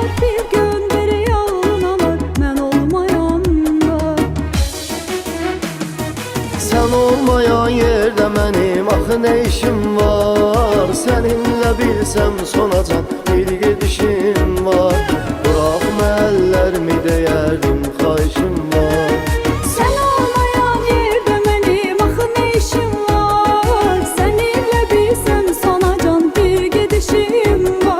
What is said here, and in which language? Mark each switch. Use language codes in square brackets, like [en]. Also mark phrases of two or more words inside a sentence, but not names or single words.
[az] Bir gün biri yolun alır, mən olmayanda. Sən olmayan yerdə mənim axı nə işim var? Səninlə bilsəm sonacan bir gedişim var. Buraxma əllərimi deyərdim xahişim var. [tr] Sen olmayan yerde benim axı ne işim var? Seninle bilsem sana can bir gidişim var.